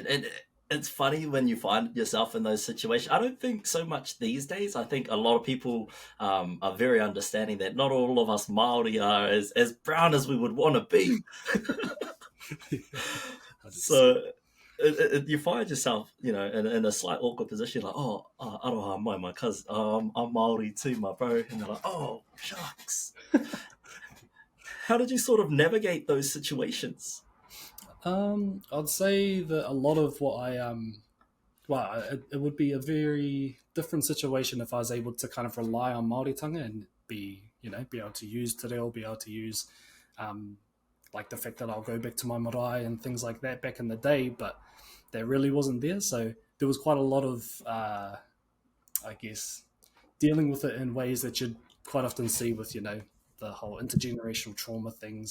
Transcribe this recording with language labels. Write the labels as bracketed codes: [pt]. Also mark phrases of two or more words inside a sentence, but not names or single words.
[en] And it's funny when you find yourself in those situations. I don't think so much these days. I think a lot of people are very understanding that not all of us Māori are as brown as we would want to be. So you find yourself, you know, in a slight awkward position, like, [mi] oh, aroha mai, [en] my cousin, I'm Māori too, my bro. And they're like, oh, shucks. How did you sort of navigate those situations? I'd say that a lot of what it would be a very different situation if I was able to kind of rely on Māoritanga and be able to use [mi] te reo, [en] be able to use like the fact that I'll go back to my marae and things like that back in the day, but that really wasn't there. So there was quite a lot of, I guess, dealing with it in ways that you'd quite often see with, you know, the whole intergenerational trauma things,